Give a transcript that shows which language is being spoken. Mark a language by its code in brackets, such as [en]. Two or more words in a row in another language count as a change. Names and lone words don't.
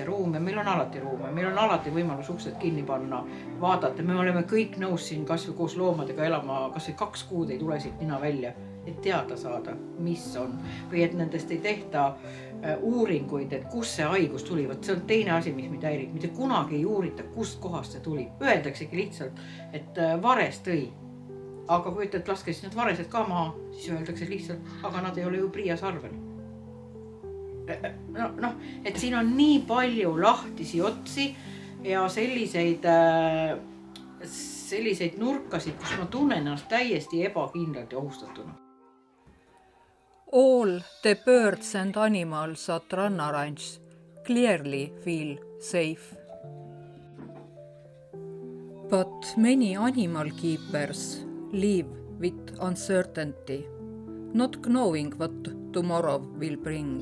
[et] ruume, meil on alati ruume, meil on alati võimalus uksed kinni panna, vaadata, me oleme kõik nõus siin kas või koos loomadega elama, kas või 2 kuud ei tule siit nina välja, et teada saada, mis on, või et nendest ei tehta uuringuid, et kus see haigus tuli, võt see on teine asi, mis mind häirib, mitte kunagi ei uurita, kust kohast see tuli, öeldaksegi lihtsalt, et vares tõi, aga kui ütled, laske siis need varesed ka maha, siis öeldakse lihtsalt, aga nad ei ole ju Priias arvel. Et siin on nii palju lahtisi otsi ja selliseid nurkasid, kus ma tunnen ennast täiesti ebakindlalt ja ohustatuna. [en] All the birds and animals at Ranna Ranch clearly feel safe. But many animal keepers live with uncertainty, not knowing what tomorrow will bring.